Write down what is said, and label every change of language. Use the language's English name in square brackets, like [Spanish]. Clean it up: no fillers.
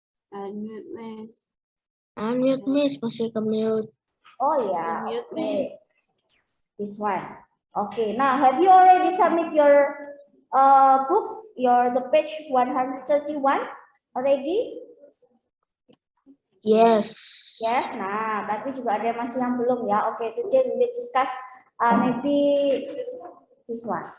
[English] Unmute, Miss. Unmute, Miss. [Indonesian] Masih ke-mute. Oh ya. [English] Unmute, Okay. Miss. This one. Okay. Now, have you already submit your book, the page 131 already? Yes. Yes. [Indonesian] Nah, tapi juga ada masih yang belum ya. [English] Oke, today we will discuss maybe this one.